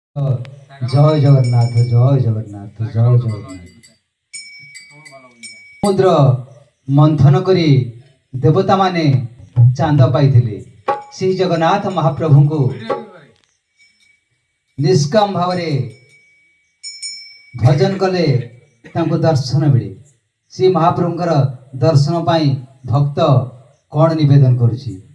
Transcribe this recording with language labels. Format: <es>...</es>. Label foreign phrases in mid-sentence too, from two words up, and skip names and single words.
<bn>জয় জগন্নাথ, জয় জগন্নাথ, জয় জগন্নাথ।</bn> <or>ସମୁଦ୍ର ମନ୍ଥନ କରି ଦେବତା ମାନେ ଚାନ୍ଦ ପାଇଥିଲେ। ଶ୍ରୀ ଜଗନ୍ନାଥ ମହାପ୍ରଭୁଙ୍କୁ ନିଷ୍କାମ ଭାବରେ ଭଜନ କଲେ ତାଙ୍କୁ ଦର୍ଶନ ମିଳେ। ଶ୍ରୀ ମହାପ୍ରଭୁଙ୍କର ଦର୍ଶନ ପାଇଁ ଭକ୍ତ କ'ଣ ନିବେଦନ କରୁଛି?</or>